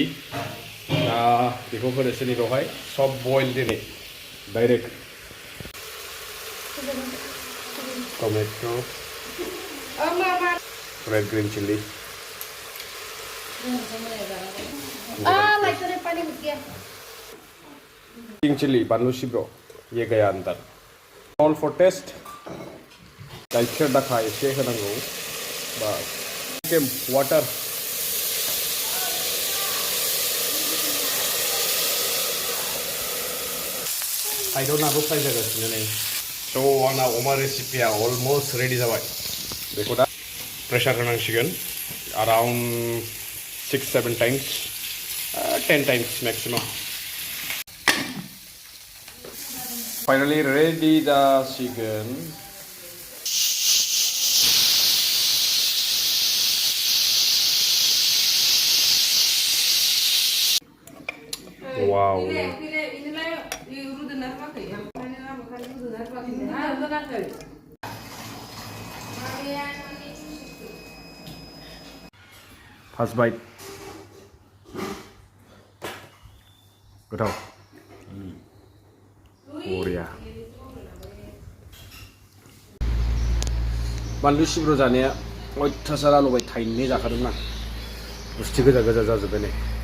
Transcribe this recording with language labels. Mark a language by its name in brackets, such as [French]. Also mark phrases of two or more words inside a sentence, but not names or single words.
[Bodo] बेखौ होनोसै बेवहाय सब बयल दिनै [English] direct tomato' Red green chili. Pink chili, [Bodo] बानलु सिब्र, [Hindi] ये गया अंदर. [English] All for taste. [Bodo] गाइखेर दाखा एसे होनांगौ. [English] बस. Water. [Bodo] आइदनाबो फ्राय जागासिनो नै. So आंना अमा रेसिपिया [English] almost ready [Bodo] जाबाय. बेखौ दा प्रेसार होनांसिगोन. [English] Around 6-7 times, 10 times maximum. Finally ready जासिगोन. Wow. First bite. Gotow. Korea. [Bodo] बानलु सिब्र जानाया अयथासार आलौबाय थाइनै जाखादोंना. बुस्थि गोजा गोजा जाजोब्बाय नै.